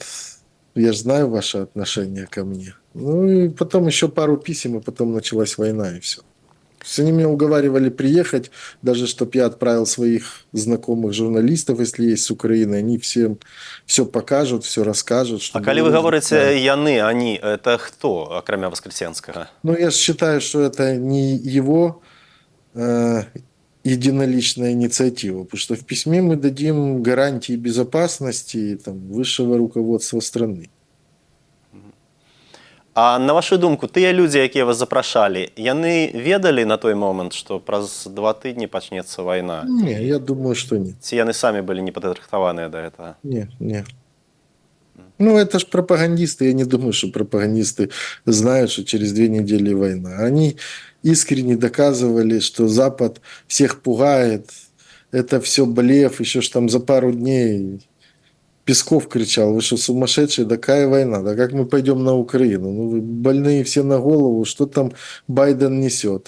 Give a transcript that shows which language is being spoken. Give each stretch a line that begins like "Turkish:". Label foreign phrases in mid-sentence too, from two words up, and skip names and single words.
Russian: Я же знаю ваше отношение ко мне. Ну, и потом еще пару писем, и потом началась война, и все. То есть они меня уговаривали приехать, даже чтобы я отправил своих знакомых журналистов, если есть с Украины, они всем все покажут, все расскажут. А калі вы говорите яны, они, это кто,
Belarusian: акрамя Воскресенскага?
Russian: Ну, я считаю, что это не его единоличная инициатива, потому что в письме мы дадим гарантии безопасности там, высшего руководства страны.
Belarusian: А на вашу думку, тыя людзі, якія вас запрашалі, яны ведалі на той момант, што праз 2 тыдні пачнецца вайна?
Russian: Не, я думаю, что нет.
Belarusian: Ці яны самі былі не падрыхтаваныя да гэтага?
Russian: Не. Ну, это ж пропагандисты. Я не думаю, что пропагандисты знают, что через 2 недели война. Они искренне доказывали, что Запад всех пугает. Это все блеф. Еще ж там за пару дней Песков кричал: вы что, сумасшедшие, да какая война, да как мы пойдем на Украину, ну вы больные все на голову, что там Байден несет.